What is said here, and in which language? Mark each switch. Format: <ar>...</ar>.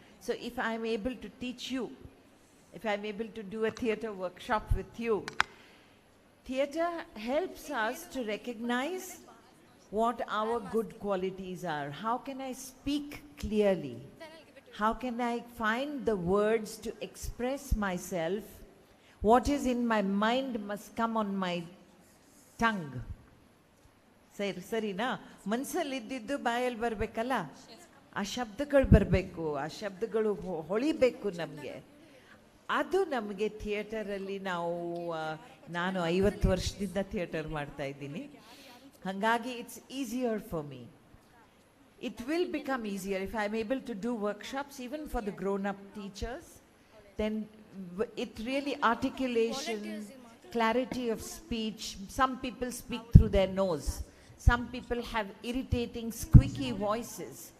<en>So if I'm able to teach you, if I'm able to do a theatre workshop with you, theatre helps us to recognize what our good qualities are. How can I speak clearly? How can I find the words to express myself? What is in my mind must come on my tongue.</en> <kn>ಸರಿನಾ? ಮನಸ್ಸಲ್ಲಿ ಇದ್ದಿದ್ದು ಬಾಯಲ್ಲಿ ಬರಬೇಕಲ್ಲ, ಆ ಶಬ್ದಗಳು ಬರಬೇಕು, ಆ ಶಬ್ದಗಳು ಹೊಳಿಬೇಕು ನಮಗೆ. ಅದು ನಮಗೆ ಥಿಯೇಟರಲ್ಲಿ ನಾನು 50 ವರ್ಷದಿಂದ ಥಿಯೇಟರ್ ಮಾಡ್ತಾ ಇದ್ದೀನಿ. ಹಾಗಾಗಿ</kn> <en>It's easier for me. It will become easier if I'm able to do workshops even for the grown-up teachers. Then it really articulation, clarity of speech. Some people speak through their nose. Some people have irritating, squeaky voices.</en>